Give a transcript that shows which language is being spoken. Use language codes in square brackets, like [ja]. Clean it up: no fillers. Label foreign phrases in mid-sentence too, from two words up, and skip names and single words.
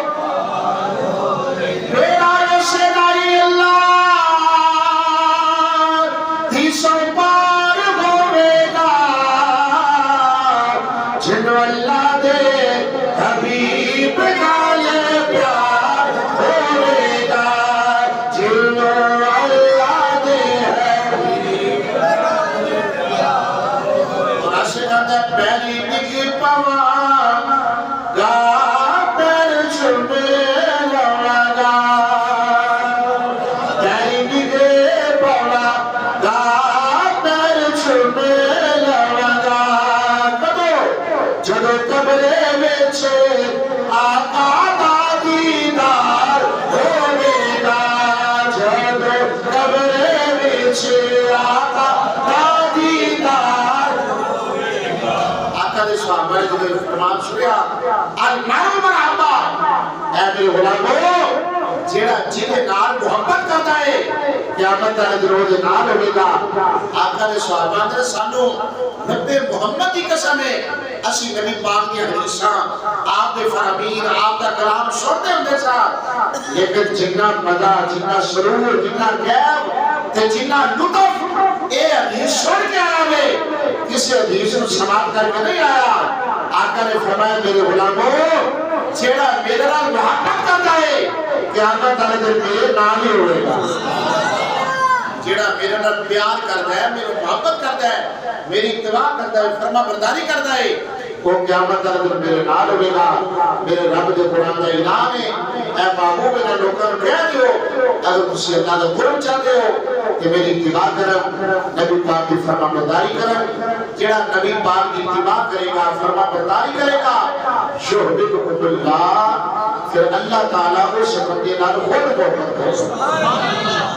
[pa] پار، بیڑا اسے دائی اللہ دی سو پار جنو اللہ دے حبیب نال پیار ہوئے گا، جنو اللہ دے حبیب نال پیار ہوئے گا۔ عاشقاں دے پیری ڈگی پواں گا، پیر چومے لواں گا، پیری ڈگی پواں گا، پیر چومے جدو قبرے وچے آقا دا دیدار ہوئے گا، جدو قبرے وچے آقا دا دیدار ہوئے گا۔ آقا دے صحابہ نے جدو فرمان سنیا [ar] المرء مرحبا، [pa] اے میرے غلامو جیڑا جیدے نال محبت کرتا ہے قیامت والے دن وہ نال ہوئے گا۔ آقا نے صحابہ نے سانو نبی محمد کی قسم ہے اسی نبی پاک کی حدیثاں آپ دے فرامین آپ دا کلام سنتے ہوندے سا، لیکن جنہ مزہ جنہ سرور جنہ غیب تے جنہ لطف اے حدیث سن کے آیا ہے، کسی حدیث کو سماعت کر کے نہیں آیا۔ آقا نے فرمایا میرے غلامو جیڑا میرے نال محبت کرتا ہے قیامت والے دن میرے نال ہی ہوئے گا، جیڑا میرے نال پیار کرتا ہے، میرے محبت کرتا ہے، میری اتباع کرتا ہے، فرما برداری کرتا ہے، وہ قیامت والے دن میرے نال ہوئے گا۔ میرے رب دے قرآن کا انعام ہے، اے محبوب نے لوگوں کو کہہ دیو اگر تسی اللہ کا قرب چاہتے ہو کہ میری اتباع کرم، نبی پاک کی فرما برداری کرم، جیڑا نبی پاک کی اتباع کرے گا، فرما برداری کرے گا، [ar] یحببکم اللہ، [pa] پھر اللہ تعالیٰ اس بندے نال خود محبت کرے گا۔